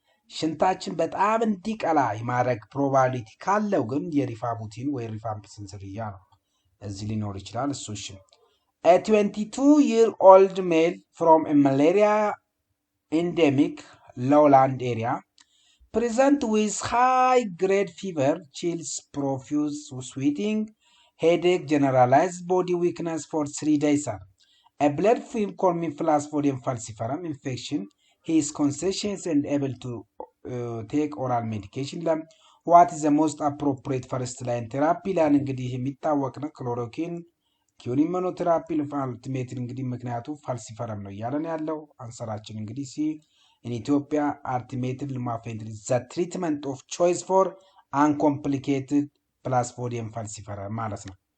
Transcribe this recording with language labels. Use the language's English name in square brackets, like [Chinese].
[Amharic] ሽንታችን በጣም እንዲቀላ የማድረግ ፕሮባቢሊቲ ካለው ግን የሪፋቡቲን ወይ ሪፋምፒሲን ዝርያ ነው እዚህ ሊኖር ይችላል። እሱ እሺ [English] A 22-year-old male from a malaria endemic lowland area present with high-grade fever, chills, profuse sweating, headache, generalized body weakness for 3 days. A blood film called Plasmodium falciparum infection. He is conscious and able to take oral medication. What is the most appropriate first-line therapy? [Amharic] ላን እንግዲህ የሚታወቅ ነው ክሎሮኪን ኪዩን ኢሚኖቴራፒ ለፋልቲሜት እንግዲህ ምክንያቱ ፋልሲፈረም ነው እያለን ያለው አንሰራችን እንግዲህ ሲ [English] in Ethiopia artemether lumefantrine the treatment of choice for uncomplicated Plasmodium falciparum [Amharic] ማለት ነው።